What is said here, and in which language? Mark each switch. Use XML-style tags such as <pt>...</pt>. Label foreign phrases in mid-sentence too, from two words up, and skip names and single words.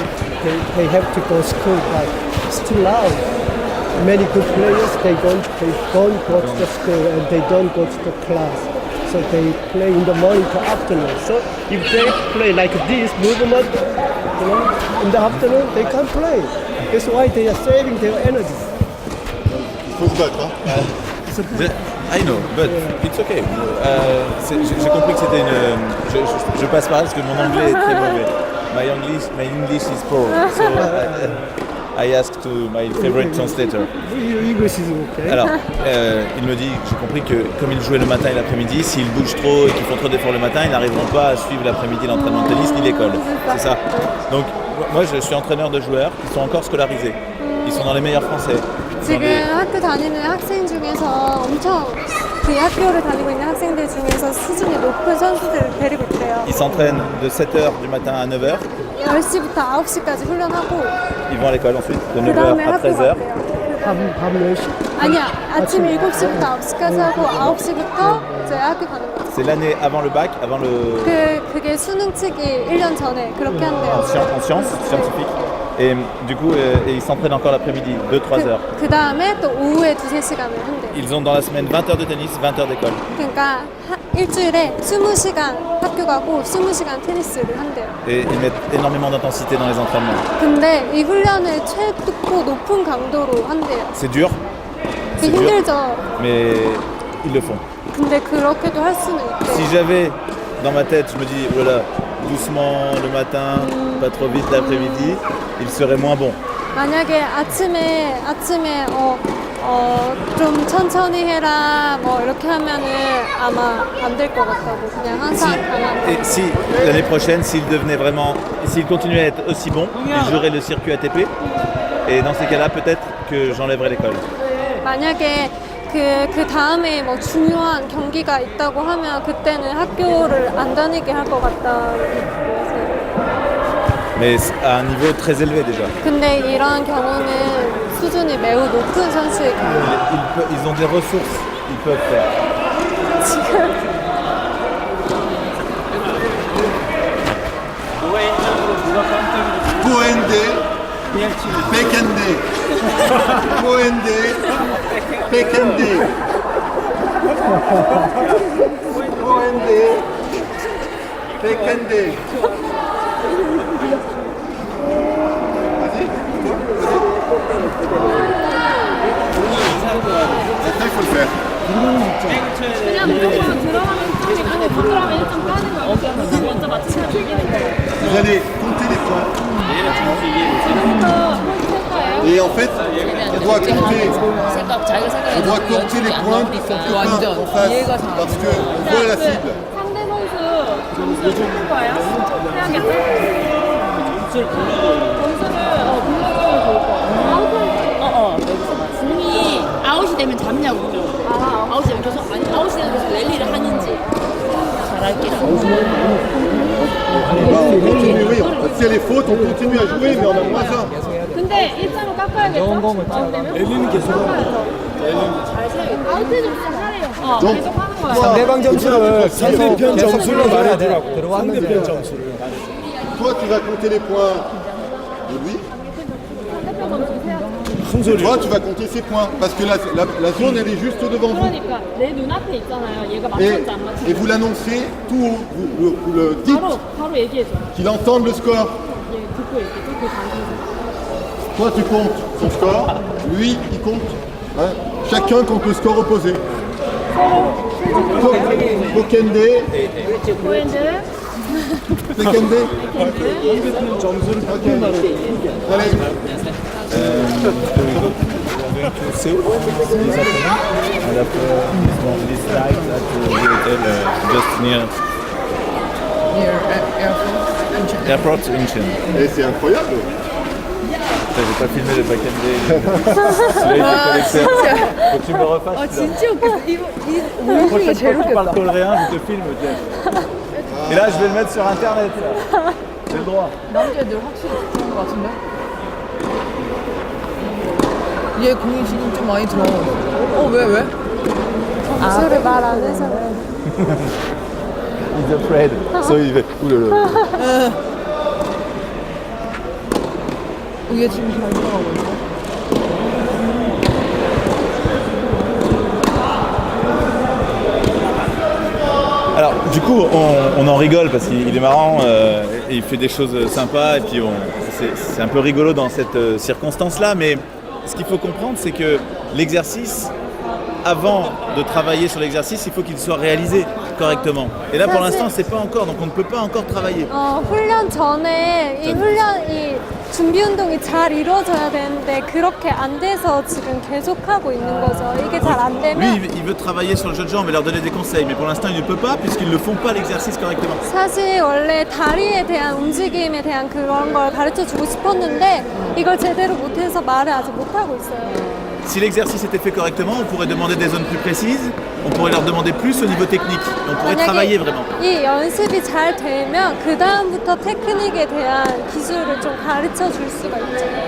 <en>They have to go to school, but still now many good players they don't go to the school and they don't go to the class. So they play in the morning to afternoon. So if they play like this movement, in the afternoon they can't play. That's why they are saving their energy.</en> <fr>Il faut se battre. Hein.</fr> <en>I know, but it's okay.</en> <fr>J'ai compris que c'était une... Je passe par là parce que mon anglais est très mauvais.</fr> <en>My English is poor. So I asked to my favorite translator. English is okay.</en> <fr>Alors, il me dit, j'ai compris que comme ils jouaient le matin et l'après-midi, s'ils bougent trop et qu'ils font trop d'efforts le matin, ils n'arriveront pas à suivre l'après-midi l'entraînement de tennis ni l'école. C'est ça. Donc, moi je suis entraîneur de joueurs qui sont encore scolarisés. Ils sont dans les meilleurs français.</fr> <ko>지금 학교 다니는 학생 중에서 엄청 그 학교를 다니고 있는 학생들 중에서 수준이 높은 선수들을 데리고 있대요.</ko> <fr>Ils s'entraînent de 7h du matin à 9h.</fr> <ko>10시부터 9시까지 훈련하고</ko> <fr>Ils vont à l'école ensuite, de</fr> <ko>그</ko> <fr>9h</fr> <ko>다음에</ko> <fr>à</fr> <ko>학교</ko> <fr>13h.</fr> <ko>갔대요. 밤 10시? 아니야, 아침 7시부터 9시까지 하고 9시부터 이제 학교 가는 거지.</ko> <fr>C'est l'année avant le bac, avant le...</fr> <ko>그게 수능 치기 1년 전에 그렇게 한대요.</ko> <fr>En sciences scientifiques. Et du coup, et ils s'entraînent encore l'après-midi, 2-3 heures.</fr> <ko>그 다음에 또 오후에 2-3시간을 한대요.</ko> <fr>Ils ont dans la semaine 20 heures de tennis, 20 heures d'école.</fr> <ko>그러니까 일주일에 20시간 학교 가고 20시간 테니스를 한대요.</ko> <fr>Et ils mettent énormément d'intensité dans les entraînements.</fr> <ko>근데 이 훈련을 최고 높은 강도로 한대요.</ko> <fr>C'est dur,</fr> <ko>그게 힘들죠.</ko> <fr>mais ils le font.</fr> <ko>근데 그렇게도 할 수는</ko> <fr>Si</fr> <ko>있대요.</ko> <fr>j'avais dans ma tête, je me dis, oh là là, doucement le matin, pas trop vite l'après-midi, il serait moins bon.</fr> <ko>만약에 아침에 좀 천천히 해라 뭐 이렇게 하면은 아마 안 될 것 같다고 그냥 항상 가만히.</ko> <fr>Et si l'année prochaine, s'il devenait vraiment, s'il continuait à être aussi bon, il jouerait le circuit ATP. Et dans ces cas-là, peut-être que j'enlèverais l'école.</fr> <ko>만약에 그 다음에 뭐 중요한 경기가 있다고 하면 그때는 학교를 안 다니게 할 것 같다.</ko> <fr>Mais à un niveau très élevé déjà.</fr> <ko>근데 이런 경우는 수준이 매우 높은 선수의 경우.</ko> <fr>Ils ont des ressources, ils peuvent faire.</fr> <ko>지금 Poende, Pekende. Poende, Pekende. Poende, Pekende.</ko> <fr>Ça, il faut le faire.</fr> <ko>그냥 무조건 들어가면 1점이고 못 들어가면 1점 까는 거야. 어떻게 먼저 맞추면 이기는 거예요.</ko> <fr>Vous allez compter les points.</fr> <ko>지금부터 할 거예요.</ko> <fr>Et en fait, on doit compter.</fr> <ko>생각 자기가</ko> <fr>On</fr> <ko>생각해서</ko> <fr>doit compter les points pour son copain en face. Parce qu'on voit la cible.</fr> <ko>상대 선수 점수 적을 거예요. 해야겠다. 점수를 불러주면 좋을 것 같아요. 공이 아웃이 되면 잡냐고. 아웃이 되면 계속 아웃이 되면 계속 랠리를 하는지. 잘할게요.</ko> <fr>On continue, oui. Si elle est faute, on continue à jouer, mais on a moins 1.</fr> <ko>근데 1점을 깎아야겠죠? 랠리는 계속 잘 세야겠다. 아웃해 좀 하래요.</ko> <fr>Donc,</fr> <ko>계속 하는 거야. 상대방 점수를 상대편 점수를 말해주라고. 들어왔는지 상대편 점수를.</ko> <fr>toi, tu vas compter les points de lui. Toi, tu vas compter ses points. Parce que la zone, elle est juste devant vous.</fr> <ko>그러니까 내 눈앞에 있잖아요. 얘가</ko> <fr>Et,</fr> <ko>맞췄지 안 맞췄지.</ko> <fr>et vous l'annoncez tout haut. Vous le dites,</fr> <ko>바로 얘기해줘.</ko> <fr>qu'il entende le score.</fr> <ko>얘 듣고 있게 듣고 가서.</ko> <fr>Toi, tu comptes son score. Lui, il compte. Hein. Chacun compte le score opposé. Pokende. 보엔드. Pekende.</fr> <ko>점수를 바꾼다는</ko> <fr>Allez.</fr> <en>This night at the hotel just near airport Incheon.</en> <fr>Et c'est incroyable. J'ai pas filmé le back-end. Celui-là était collecteur. Faut que tu me le refasses.</fr> <ko>진짜 웃겼어.</ko> <fr>La prochaine fois que tu parles coréen, je te filme, Jeff. Et là, je vais le mettre sur internet. là. J'ai le droit.</fr> <ko>남자애들 확실히 그런 것 같은데? 얘 공이 지금 좀 많이 들어. 왜? 점수를 말 안 해서 그래.</ko> <en>He's afraid. So</en> <fr>il fait. Oulala.</fr> <ko>얘 지금 잘 들어가고 있어.</ko> <fr>Alors, du coup, on en rigole parce qu'il est marrant et il fait des choses sympas et puis c'est un peu rigolo dans cette circonstance-là, mais ce qu'il faut comprendre, c'est que l'exercice, avant de travailler sur l'exercice, il faut qu'il soit réalisé correctement. Et là, pour l'instant, c'est pas encore, donc on ne peut pas encore travailler.</fr> <ko>훈련 전에 이 준비 운동이 잘 이루어져야 되는데 그렇게 안 돼서 지금 계속하고 있는 거죠. 이게 잘 안</ko> <fr>Lui,</fr> <ko>되면</ko> <fr>il veut travailler sur le jeu de jambes et leur donner des conseils, mais pour l'instant, il ne peut pas puisqu'ils ne font pas l'exercice correctement.</fr> <ko>사실 원래 다리에 대한 움직임에 대한 그런 걸 가르쳐 주고 싶었는데 이걸 제대로 못해서 말을 아직 못하고 있어요.</ko> <fr>Si l'exercice était fait correctement, on pourrait demander des zones plus précises, on pourrait leur demander plus au niveau technique, on pourrait travailler vraiment.</fr> <ko>이 연습이 잘 되면 그 다음부터 테크닉에 대한 기술을 좀 가르쳐 줄 수가 있죠.</ko>